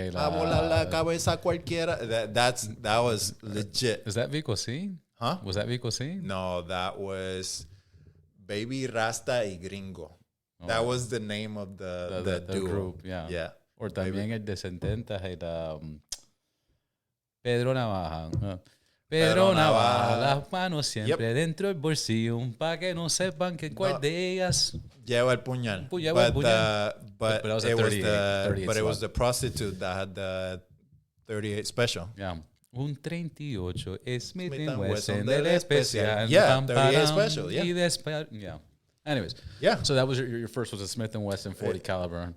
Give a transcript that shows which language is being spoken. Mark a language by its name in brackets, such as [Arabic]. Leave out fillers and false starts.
[Spanish] a volar la cabeza cualquiera. [English] That was legit. Is that Vico C? Huh? Was that Vico C? No, that was Baby Rasta y Gringo. Oh. That was the name of the duo. Group. Yeah. Or [Spanish] también el de 70 era Pedro Navaja. Pedro Navaja, las manos siempre dentro del bolsillo, para que no sepan que cuál de ellas lleva el puñal. [English] But it was the prostitute that had the 38 special. [Spanish] Yeah. Un 38 Smith & Wesson del especial. [English] Yeah, 38 special. Yeah. Yeah. Anyways. Yeah. So that was your first was a Smith & Wesson 40 caliber.